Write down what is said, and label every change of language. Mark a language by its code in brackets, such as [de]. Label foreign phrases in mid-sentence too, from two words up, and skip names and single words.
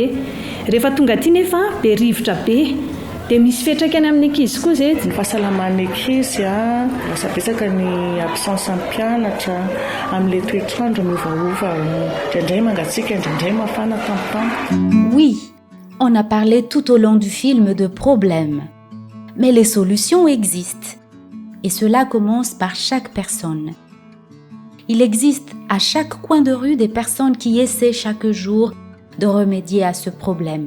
[mg] Rehefa tonga aty nefa be rivotra be dia misy fiantraikany amin'ny ankizy koa zay. Ny fahasalaman'ny ankizy lasa betsaka ny absence amin'ny mpianatra amin'ilay toetrandro miovaova, indraindray mangatsika, indraindray mafana tampotampo. [fr] Oui, on a parlé tout au long du film de problèmes, mais les solutions existent et cela commence par chaque personne. Il existe à chaque coin de rue des personnes qui essaient chaque jour de remédier à ce problème.